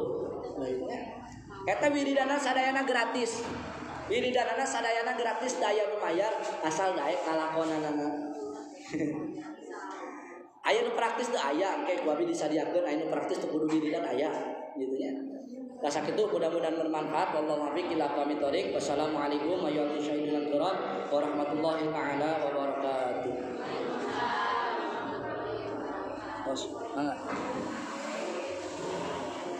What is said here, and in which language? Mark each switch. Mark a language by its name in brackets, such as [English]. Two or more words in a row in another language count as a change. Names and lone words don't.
[Sundanese] Eta wiridana sadayana gratis. Wiridanana sadayana gratis daya lumayan asal daek kalakonanana. Aya nu praktis teu aya engke ku abi disadiakeun aya nu praktis teu kudu wiridan aya gitu nya. Da sakitu [Indonesian] mudah-mudahan bermanfaat [Arabic] والله الموفق إلى أقوم الطريق. والسلام عليكم ورحمة الله تعالى وبركاته. [Sundanese] Bos,